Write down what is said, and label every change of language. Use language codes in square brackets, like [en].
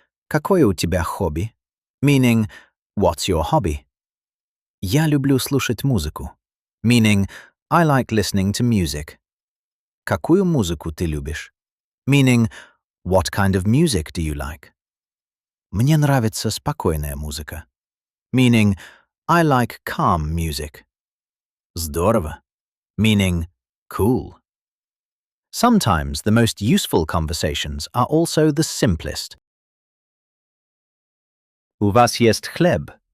[ru] Какое у тебя хобби? [en] Meaning, what's your hobby? [ru] Я люблю слушать музыку. [en] Meaning, I like listening to music. [ru] Какую музыку ты любишь? [en] Meaning, what kind of music do you like? [ru] Мне нравится спокойная музыка. [en] Meaning, I like calm music. [ru] Здорово. [en] Meaning, cool. Sometimes the most useful conversations are also the simplest. [ru] У вас есть хлеб?